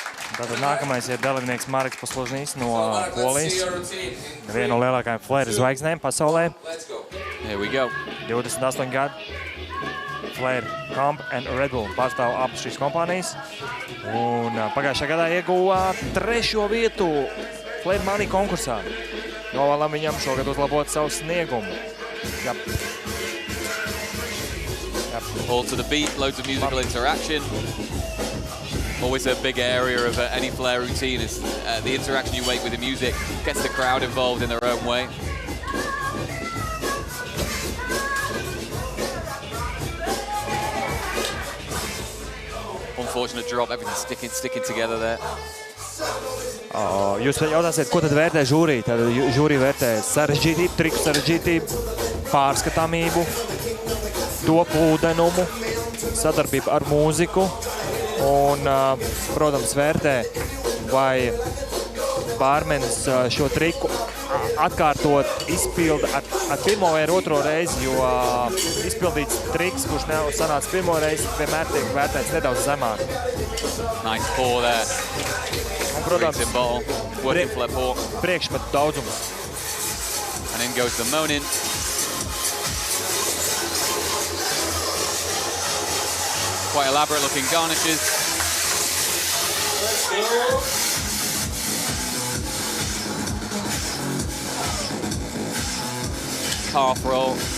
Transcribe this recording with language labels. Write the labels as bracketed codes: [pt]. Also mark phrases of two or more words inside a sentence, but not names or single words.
[lv] Tātad nākamais ir dalībnieks Marks Poslužnīs no Polijas. Viena no lielākajām flēra zvaigznēm pasaulē. [en] Here we go. [lv] 28 gadu. Flare, Comp and Red Bull pārstāv abas šīs kompānijas. Un pagājušā gadā ieguva 3. vietu Flare Money konkursā. Novēlam viņam šogad uzlabot savu sniegumu. [en] All to the beat, loads of musical interaction. Always a big area of any Flare routine is the interaction you make with the music, gets the crowd involved in their own way. Unfortunate drop, everything sticking together there. [lv] Jūs jautājsiet, ko tad vērtē žūrī? Tad žūrī vērtē sarežģītību, triku sarežģītību, pārskatāmību, to plūdenumu, sadarbību ar mūziku un, protams, vērtē, vai bārmenis šo triku atkārtot izpilda ar pirmo vai ar otro reizi, jo izpildīts triks, kurš nav sanāca pirmo reizi, vienmēr tiek vērtēts nedaudz zemāk. [en] Nice pour there. [lv] Un, protams, priekšmetu daudzums. [en] And in goes the Monin. Quite elaborate looking garnishes. Calf roll.